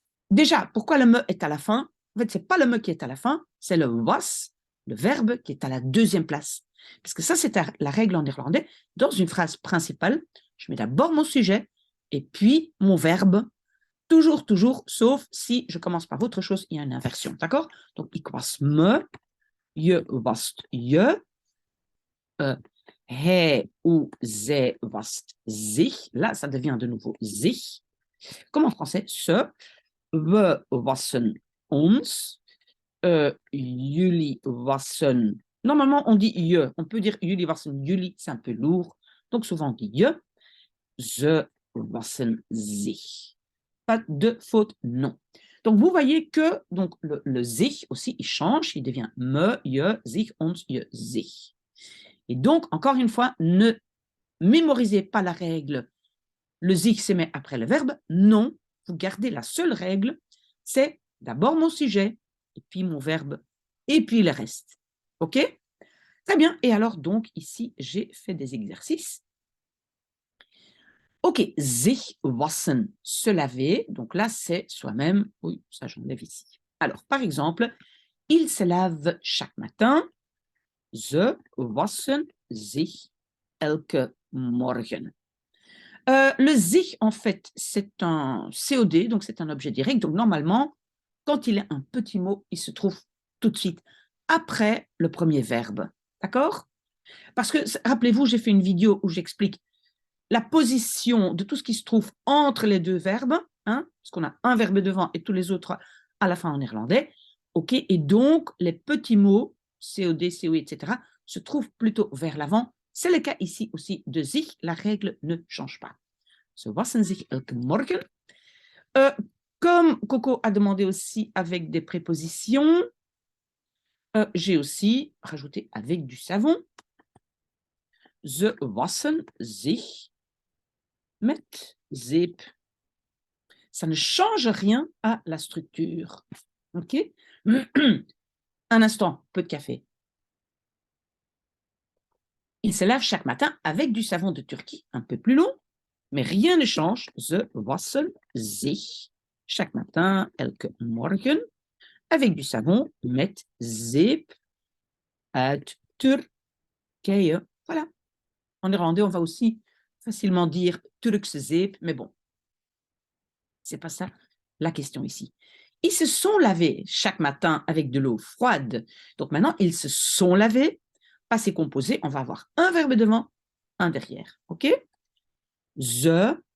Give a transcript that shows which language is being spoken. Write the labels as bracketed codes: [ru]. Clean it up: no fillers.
[fr] Déjà, pourquoi le me est à la fin? En fait, ce n'est pas le me qui est à la fin, c'est le was, le verbe, qui est à la deuxième place. Parce que ça, c'est la règle en néerlandais. Dans une phrase principale, je mets d'abord mon sujet et puis mon verbe. Toujours, toujours, sauf si je commence par autre chose, il y a une inversion. D'accord? [nl] Donc, ik was me, je wast je, hij ou zij wast zich. [fr] Là, ça devient de nouveau zich. Comme en français, ce, [nl] we wassen ons, jullie wassen. [fr] Normalement, on dit je. On peut dire [nl] jullie wassen jullie, [fr] c'est un peu lourd. Donc, souvent, on dit je. [nl] Ze wassen zich. [fr] Pas de faute, non. Donc, vous voyez que donc, le zich aussi, il change. Il devient me, je, zich, ons, je, zich. Et donc, encore une fois, ne mémorisez pas la règle. Le zich se met après le verbe. Non, vous gardez la seule règle, c'est d'abord mon sujet, et puis mon verbe, et puis le reste. OK? Très bien. Et alors, donc, ici, j'ai fait des exercices. OK, sich wassen, se laver. Donc là, c'est soi-même. Oui, ça, j'enlève ici. Alors, par exemple, il se lave chaque matin. [nl] Ze wassen zich elke morgen. [fr] Le sich, en fait, c'est un COD, donc c'est un objet direct. Donc, normalement, quand il est un petit mot, il se trouve tout de suite après le premier verbe. D'accord? Parce que, rappelez-vous, j'ai fait une vidéo où j'explique la position de tout ce qui se trouve entre les deux verbes, hein, parce qu'on a un verbe devant et tous les autres à la fin en néerlandais. OK? Et donc, les petits mots, COD, COI, etc., se trouvent plutôt vers l'avant. C'est le cas ici aussi de sich. La règle ne change pas. [nl] Ze wassen zich elke morgen. [fr] Comme Coco a demandé aussi avec des prépositions, j'ai aussi rajouté avec du savon. [nl] Ze wassen zich met zeep. [fr] Ça ne change rien à la structure. OK? Un instant, peu de café. Il se lave chaque matin avec du savon de Turquie, un peu plus long, mais rien ne change. [nl] Ze wassen zich [fr] chaque matin, [nl] elke morgen, [fr] avec du savon [nl] met zeep uit Turkije. [fr] Voilà. En néerlandais, on va aussi facilement dire [nl] Turkse zeep, [fr] mais bon, c'est pas ça la question ici. Ils se sont lavés chaque matin avec de l'eau froide. Donc maintenant, ils se sont lavés. Passé composé, on va avoir un verbe devant, un derrière. OK? Ze.